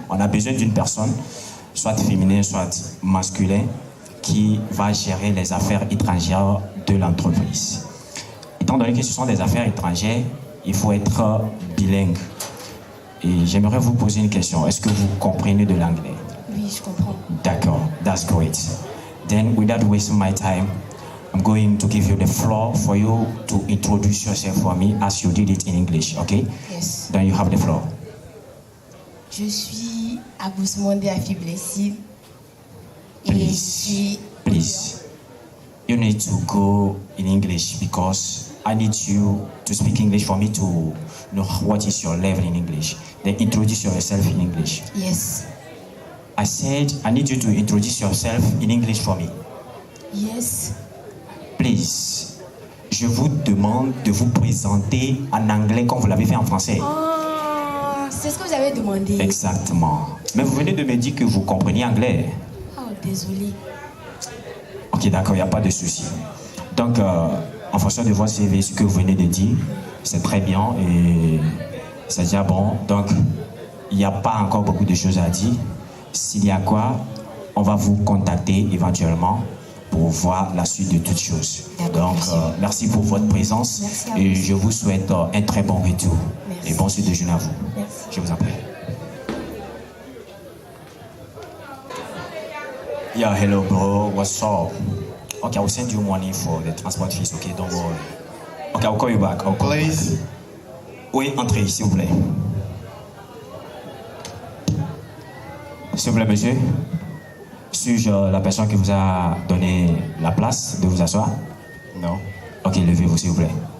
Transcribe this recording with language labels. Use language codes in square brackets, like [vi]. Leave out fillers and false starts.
[fr] On a besoin d'une personne, soit féminin, soit masculin, qui va gérer les affaires étrangères de l'entreprise. Étant donné que ce sont des affaires étrangères, il faut être bilingue. Et j'aimerais vous poser une question. Est-ce que vous comprenez de l'anglais? Oui, je comprends. D'accord, [en] that's great. Then, without wasting my time, I'm going to give you the floor for you to introduce yourself for me as you did it in English, okay? Yes. Then you have the floor. [fr] Je suis Abousmonde Afi Blessing. [en] Please. You need to go in English because I need you to speak English for me to know what is your level in English. Then introduce yourself in English. Yes. I said I need you to introduce yourself in English for me. Yes. Please. [fr] Je vous demande de vous présenter en anglais comme vous l'avez fait en français. Oh, c'est ce que vous avez demandé. Exactement. Mais vous venez de me dire que vous compreniez anglais. Oh, désolé. Ok, d'accord, il n'y a pas de souci. Donc, en fonction de votre CV, ce que vous venez de dire, c'est très bien et c'est déjà bon. Donc, il n'y a pas encore beaucoup de choses à dire. S'il y a quoi, on va vous contacter éventuellement pour voir la suite de toutes choses. Donc, merci pour votre présence et je vous souhaite un très bon retour. Merci. Et bon suite de journée à vous. Merci. Je vous en prie. [en] Yeah, hello bro, what's up? Okay, I will send you money for the transport fees, okay, don't worry. Okay, I'll call you back. Please. [fr] Oui, entrez, s'il vous plaît. S'il vous plaît, monsieur. Suis-je la personne qui vous a donné la place de vous asseoir? Non. Ok, levez-vous, s'il vous plaît.